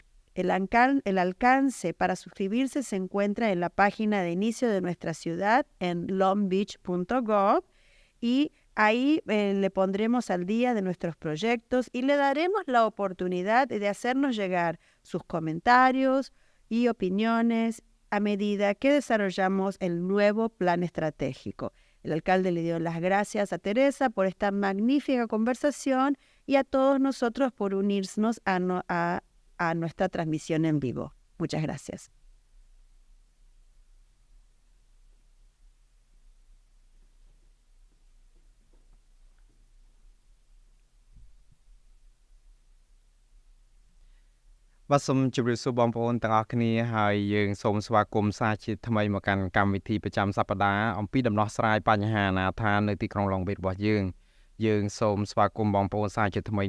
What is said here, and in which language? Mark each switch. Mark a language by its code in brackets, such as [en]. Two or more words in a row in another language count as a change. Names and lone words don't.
[es] El alcance para suscribirse se encuentra en la página de inicio de nuestra ciudad en longbeach.gov y ahí le pondremos al día de nuestros proyectos y le daremos la oportunidad de hacernos llegar sus comentarios y opiniones a medida que desarrollamos el nuevo plan estratégico. El alcalde le dio las gracias a Teresa por esta magnífica conversación y a todos nosotros por unirnos a nuestra transmisión en vivo. Muchas gracias. [km] បាទសូមជម្រាបសួរបងប្អូនទាំងអស់គ្នាហើយយើងសូមស្វាគមន៍សាជាថ្មីមកកាន់កម្មវិធីប្រចាំសប្តាហ៍អំពីដំណោះស្រាយបញ្ហាអនាថានៅទីក្រុង Long Beach របស់យើងសូមស្វាគមន៍បងប្អូនសាជាថ្មី